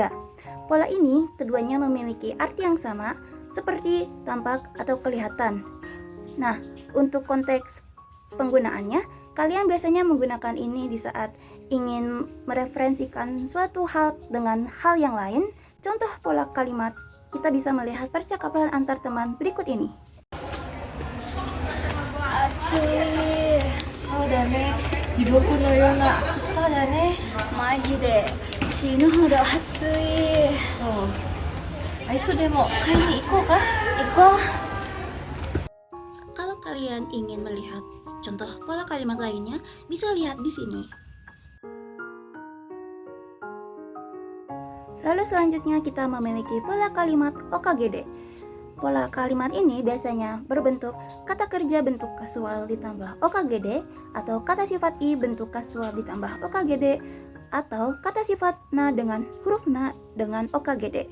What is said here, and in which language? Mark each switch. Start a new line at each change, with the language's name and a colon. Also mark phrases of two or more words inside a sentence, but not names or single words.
Indonesian: Pola ini keduanya memiliki arti yang sama seperti tampak atau kelihatan. Nah, untuk konteks penggunaannya, kalian biasanya menggunakan ini di saat ingin mereferensikan suatu hal dengan hal yang lain. Contoh pola kalimat, kita bisa melihat percakapan antar teman berikut ini.
Japanese: Atsui. そうだね。地獄のような暑さだね。マジで死ぬほど暑い。そう。アイスでも買いに行こうか。
Indonesian: 行こう。Kalau kalian ingin melihat contoh pola kalimat lainnya, bisa lihat di sini. Lalu selanjutnya kita memiliki pola kalimat Okagede. Pola kalimat ini biasanya berbentuk kata kerja bentuk kasual ditambah okagede, atau kata sifat i bentuk kasual ditambah okagede, atau kata sifat na dengan huruf na dengan okagede.